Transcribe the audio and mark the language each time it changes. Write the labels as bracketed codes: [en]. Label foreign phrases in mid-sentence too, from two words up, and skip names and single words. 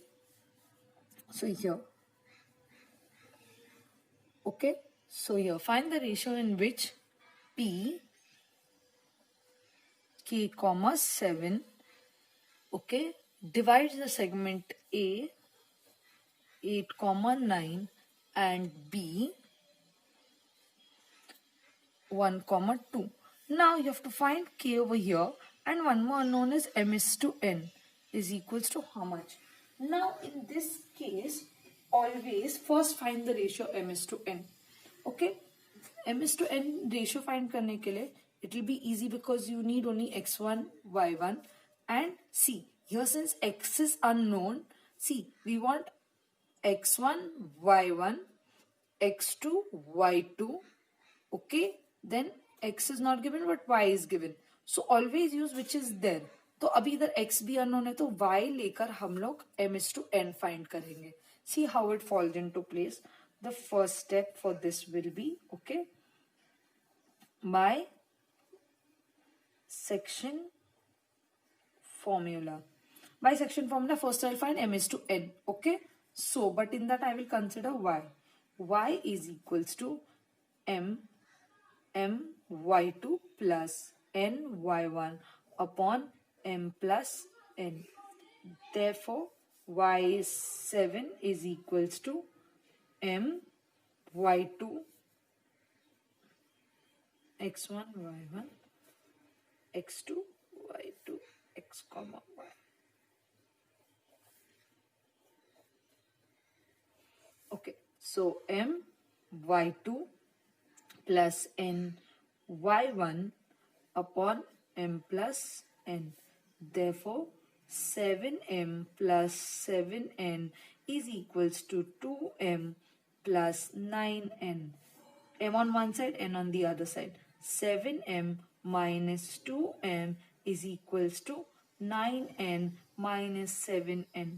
[en] So here, okay, so here find the ratio in which P, K comma 7, okay, divides the segment A, 8 comma 9, and B, 1 comma 2. Now you have to find K over here, and one more unknown is M is to N is equals to how much? Now in this case, always first find the ratio M is to N. Okay, M is to N ratio find [hi] करने के लिए [en] it will be easy because you need only x1, y1, and see here since x is unknown, see we want x1, y1, x2, y2, okay, then x is not given but y is given, so always use which is there. [hi] तो अभी इधर x भी unknown है तो y लेकर हम लोग [en] m is to n find [hi] करेंगे. [en] See how it falls into place. The first step for this will be, okay, by section formula. By section formula, first I will find m is to n, okay. So, but in that I will consider y. Y is equals to m y2 plus n y1 upon m plus n. Therefore, y7 is equals to m y2 x1 y1 x2 y2 x comma y. Okay, so m y2 plus n y1 upon m plus n. Therefore, 7m plus 7n is equals to 2m plus 9n. M on one side, n on the other side. 7m minus 2m is equals to 9n minus 7n.